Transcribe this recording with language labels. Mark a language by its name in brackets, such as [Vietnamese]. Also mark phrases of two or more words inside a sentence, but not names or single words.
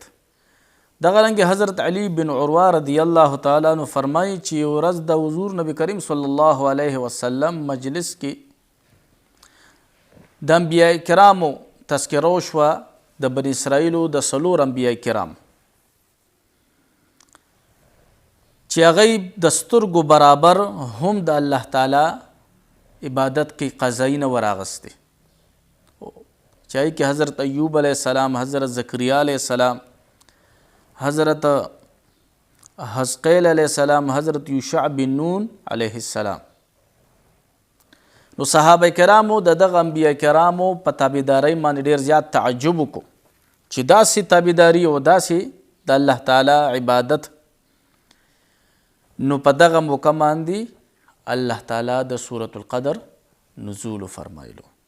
[Pashto] دغه رنګ حضرت علی بن عروه [Arabic] رضی الله تعالی عنہ [Pashto] فرمایي چې یو ورځ د حضور نبی کریم [Arabic] صلی الله علیه وسلم [Pashto] مجلس کې د انبیاء کرامو تذکره وشوه د بني اسرائیلو د 4 انبیاء کرام چې هغوی د سترګو برابر هم د الله تعالی عبادت کې قضایي نه وراغستې. [Urdu] چاہے کہ حضرت ایوب [Arabic] علیہ السلام، [Urdu] حضرت زکریا [Arabic] علیہ السلام، [Urdu] حضرت حزقیل [Arabic] علیہ السلام، [Urdu] حضرت یوشع بن نون [Arabic] علیہ السلام. [Pashto] نو صحابه کرامو د دغه انبیاء کرامو په تابعدارۍ باندې ډېر زیات تعجب وکړو چې داسې تابعداري او داسې د الله تعالی عبادت. نو په دغه موقع باندې الله تعالی د سورة القدر نزول فرمایلو.